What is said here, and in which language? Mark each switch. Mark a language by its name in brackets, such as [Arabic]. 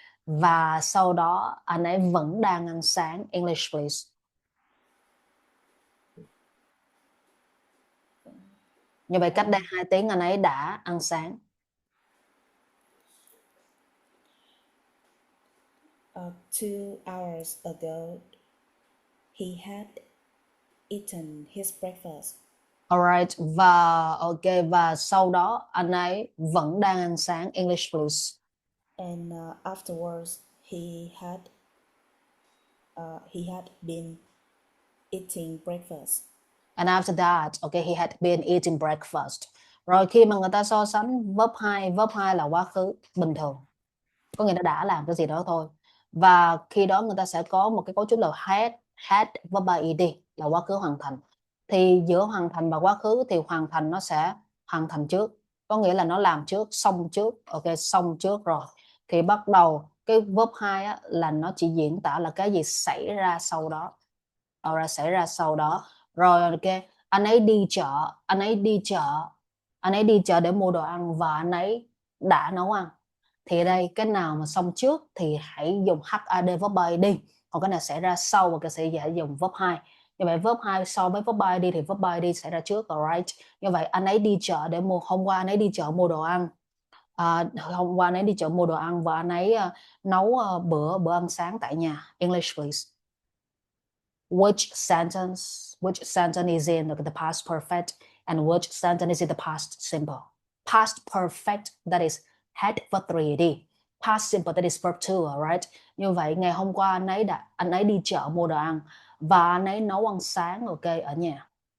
[Vietnamese] Và sau đó anh ấy vẫn đang ăn sáng. [English] English please. [Vietnamese] Như vậy cách đây 2 tiếng anh ấy đã ăn sáng. [English] 2 hours ago, he had eaten his breakfast. [Vietnamese] Alright, và sau đó anh ấy vẫn đang ăn sáng. [English] English please. And afterwards, he had been eating breakfast. And after that, he had been eating breakfast. [Vietnamese] Rồi khi mà người ta so sánh verb 2 là quá khứ bình thường. Có nghĩa là đã làm cái gì đó thôi. Và khi đó người ta sẽ có một cái cấu trúc là had verb by ed là quá khứ hoàn thành. Thì giữa hoàn thành và quá khứ thì hoàn thành nó sẽ hoàn thành trước. Có nghĩa là nó làm trước, xong trước. Xong trước rồi. Thì bắt đầu cái verb 2 á, là nó chỉ diễn tả là cái gì xảy ra sau đó. Xảy ra sau đó. Rồi anh ấy đi chợ để mua đồ ăn và anh ấy đã nấu ăn. Thì đây cái nào mà xong trước thì hãy dùng HAD verb by đi. còn cái này xảy ra sau và cái sẽ dùng verb 2. Như vậy verb 2 so với verb 3 đi thì verb 3 đi xảy ra trước, alright. Như vậy anh ấy đi chợ để mua, hôm qua anh ấy đi chợ mua đồ ăn. Hôm qua anh ấy đi chợ mua đồ ăn và anh ấy nấu bữa ăn sáng tại nhà. [English] English please. Which sentence is in the past perfect and which sentence is in the past simple? Past perfect, that is had verb 3 đi. Past simple, that is verb 2, alright. [Vietnamese] Như vậy ngày hôm qua anh ấy đi chợ mua đồ ăn và anh ấy nấu ăn sáng, ok, ở nhà.